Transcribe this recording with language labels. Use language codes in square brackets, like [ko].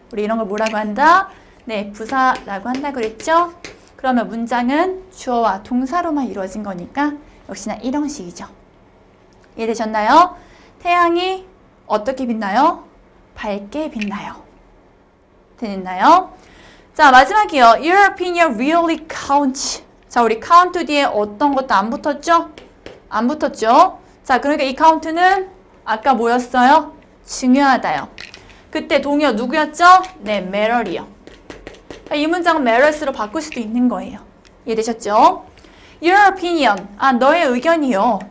[ko] 우리 이런 걸 뭐라고 한다? 네, 부사라고 한다 그랬죠? 그러면 문장은 주어와 동사로만 이루어진 거니까 역시나 1형식이죠. 이해되셨나요? 태양이 어떻게 빛나요? 밝게 빛나요. 됐나요? 자, 마지막이요. [en] Your opinion really counts. [ko] 자, 우리 count 뒤에 어떤 것도 안 붙었죠? 안 붙었죠? 자, 그러니까 이 count는 아까 뭐였어요? 중요하다요. 그때 동의어 누구였죠? 네, matter이요. 이 문장은 matters로 바꿀 수도 있는 거예요. 이해되셨죠? Your opinion. 아, 너의 의견이요.